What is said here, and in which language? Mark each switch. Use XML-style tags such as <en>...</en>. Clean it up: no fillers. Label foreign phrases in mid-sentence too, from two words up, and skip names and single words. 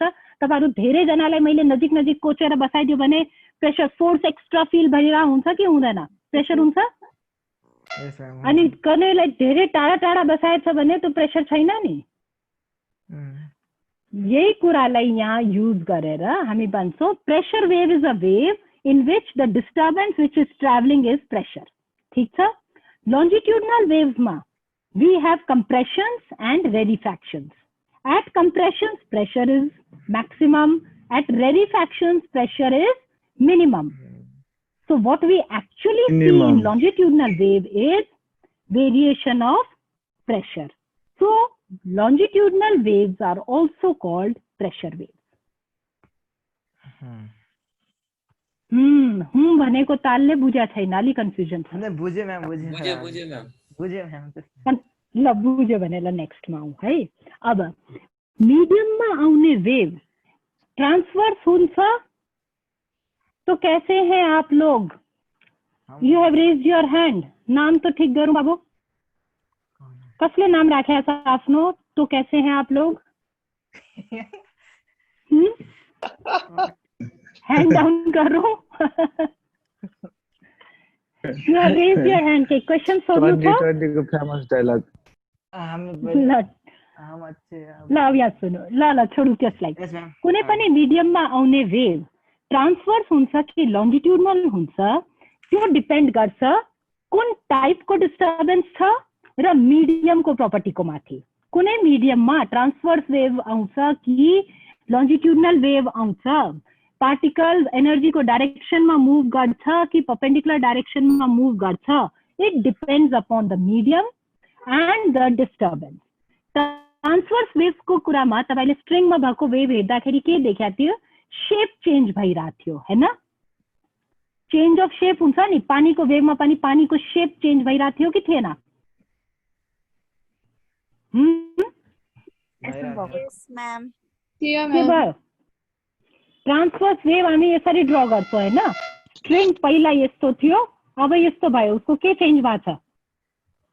<ne>तपाईहरु धेरैजनालाई मैले नजिक नजिक कोचेर बसाइदियो भने</ne> <en>pressure force extra feel</en> <ne>भइरहेको हुन्छ कि हुँदैन? प्रेसर हुन्छ। अनि कनैलाई धेरै टाढा टाढा बसाएछ भने त्यो प्रेसर छैन नि। यही कुरालाई यहाँ युज गरेर हामी भन्छौँ</ne> <en>pressure wave is a wave in which the disturbance which is traveling is pressure.</en> <ne>ठीक छ?</ne> <en>Longitudinal waves ma we have compressions and rarefactions. At compressions pressure is maximum, at rarefactions pressure is minimum. So what we actually see in longitudinal wave is variation of pressure. So longitudinal waves are also called pressure waves.</en> <ne>भनेको तालले बुझ्या छैन, अलि कन्फ्युजन छ। हैन बुझे म्याम, बुझे म्याम। ल बुझ्यो भने ल नेक्स्टमा आउँ है। अब मिडियममा आउने</ne> <en>wave transverse</en> <ne>हुन्छ।</ne> <hi>तो कैसे हैं आप लोग?</hi> <en>you have raised your hand.</en> <ne>नाम तो ठीक गरौँ बाबु। कसले नाम राखेको छ आफ्नो?</ne> <hi>तो कैसे हैं आप लोग?</hi> <en>hand down</en> <hi>करो।</hi> <en>You have raised your hand.</en> <ne>के क्वेश्चन सोध्नु छ? 2020 को फेमस डायलॉग। ल अब यहाँ सुन्नु। ल छोडु त्यसलाई। कुनै पनि मिडियममा आउने वेभ ट्रान्सफर्स हुन्छ कि लन्जिट्युडनल हुन्छ, त्यो डिपेन्ड गर्छ कुन टाइपको डिस्टर्बेन्स छ र मिडियमको प्रपर्टीको माथि। कुनै मिडियममा</ne> <en>transverse wave</en> <ne>आउँछ कि</ne> <en>longitudinal wave</en> <ne>आउँछ,</ne> <en>particle energy</en> <ne>को डायरेक्शन में मूव गर्छ कि</ne> <en>perpendicular direction</en> <ne>में मूव गर्छ,</ne> <en>it depends upon the medium and the disturbance.</en> <ne>ट्रांसवर्स वेव्स को कुरा में तपाईले स्ट्रिंग में भएको वेव हेर्दाखेरि के देख्या थियो?</ne> <en>shape change</en> <ne>भइरा थियो हैन?</ne> <en>change of shape</en> <ne>हुन्छ नि, पानी को वेव में पनि पानी को शेप चेंज भइरा थियो कि थिएन?</ne> <en>yes ma'am.</en> <ne>के भयो?</ne> <en>transverse wave</en> <ne>हामी यसरी ड्रा गर्छौं हैन? स्ट्रिङ पहिला यस्तो थियो, अब यस्तो भयो, उसको के चेन्ज भएको छ?</ne>